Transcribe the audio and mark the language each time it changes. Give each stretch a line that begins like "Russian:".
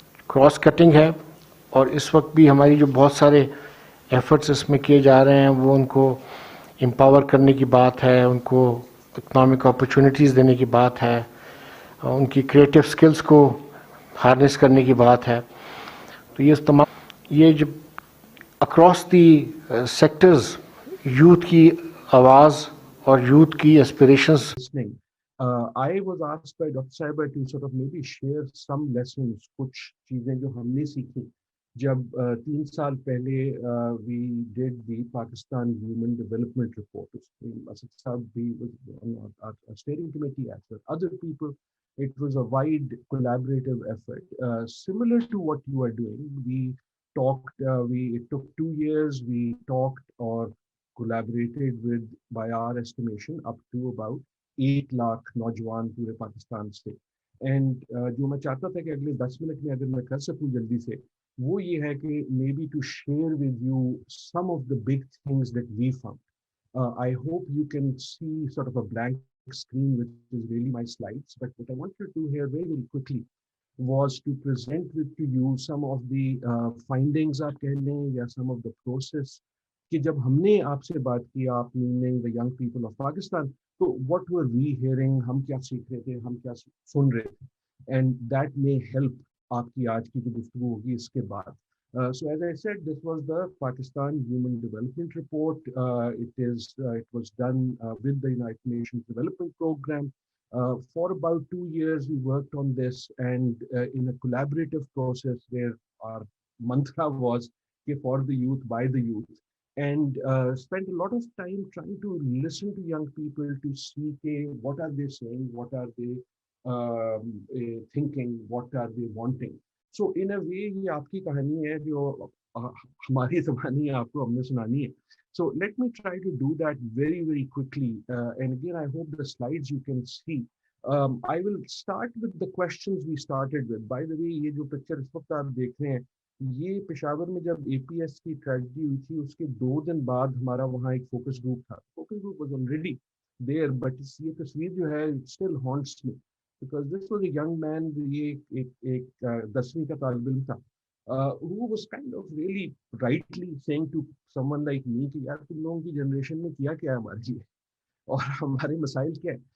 Urdu: Cross cutting ہے، اور اس وقت بھی ہماری جو بہت سارے ایفرٹس اس میں کیے جا رہے ہیں وہ ان کو امپاور کرنے کی بات ہے، ان کو اکنامک اپرچونیٹیز دینے کی بات ہے، ان کی کریٹو سکلز کو ہارنس کرنے کی بات ہے۔ تو یہ جو اکراس دی سیکٹرز یوتھ کی آواز اور یوتھ کی aspirations.
English: I was asked by Dr. Sahiba to sort of maybe share some lessons,
Urdu: کچھ چیزیں جو ہم نے سیکھی جب 3 سال پہلے
English: we did the Pakistan Human Development Report. Asad Sahab بھی was on our steering committee as well. Other people, it was a wide collaborative effort. Similar to what you are doing, we talked, it took 2 years, we talked or collaborated with, by our estimation, up to about
Urdu: 8 lakh نوجوان پورے پاکستان سے۔
English: and
Urdu: جو میں چاہتا تھا کہ اگلے 10 minute میں اگر میں کر سکوں جلدی سے، وہ یہ ہے کہ
English: May be to share with you some of the big things that we found. I hope you can see sort of a blank screen which is really my slides, but what I wanted to here very very quickly was to present with to you some of the findings
Urdu: آپ کہہ لیں یا
English: some of the process
Urdu: کہ جب ہم نے آپ سے بات کی،
English: آپ meaning the young people of Pakistan، تو what were we hearing،
Urdu: ہم کیا سیکھ رہے تھے، ہم کیا سن رہے تھے،
English: and that may help
Urdu: آپ کی آج کی جو گفتگو ہوگی اس کے بعد۔
English: So as I said, this was the Pakistan Human Development Report. It was done with the United Nations Development Program. For about 2 years we worked on this, and in a collaborative process where our mantra was for the youth, by the youth, and spent a lot of time trying to listen to young people to see what are they saying, what are they thinking, what are they wanting. So in a way
Urdu: یہ آپ کی کہانی ہے جو ہماری زبانی آپ کو ہم نے سنانی ہے.
English: So let me try to do that very very quickly, and again I hope the slides you can see. I will start with the questions we started with. By the way,
Urdu: یہ جو picture اس وقت آپ دیکھ رہے ہیں یہ پشاور میں جب اے پی ایس کی ٹریجڈی ہوئی تھی اس کے 2 دن بعد ہمارا وہاں ایک فوکس گروپ تھا. Focus group
English: was already there, but
Urdu: یہ تصویر جو ہے
English: it still haunts me because this was a young man,
Urdu: یہ ایک 10ویں کا طالب علم تھا,
English: who was kind of really rightly saying to someone like me
Urdu: کہ یار تم لوگوں کی جنریشن میں کیا کیا ہے ہمارے لیے اور ہمارے مسائل کیا ہے.